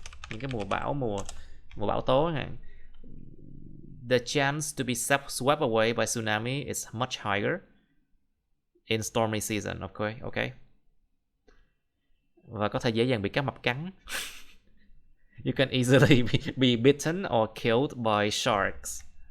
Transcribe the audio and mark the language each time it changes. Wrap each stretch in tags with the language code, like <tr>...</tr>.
<vi>Những cái mùa bão tố hạn.</vi> <en>The chance to be swept away by tsunami is much higher in stormy season, okay?</en> <vi>Và có thể dễ dàng bị cá mập cắn.</vi> <en>You can easily be bitten or killed by sharks.</en>